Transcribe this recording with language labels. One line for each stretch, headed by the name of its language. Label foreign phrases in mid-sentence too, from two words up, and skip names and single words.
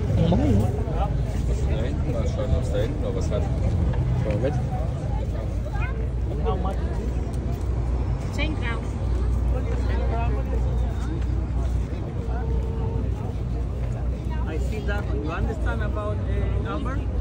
Filipino: bango yun.
German: Was da hinten? Mal schauen, was da hinten noch was hat. Schau mal mit.
English: How much? 10 grams. I see that one. You understand about the number?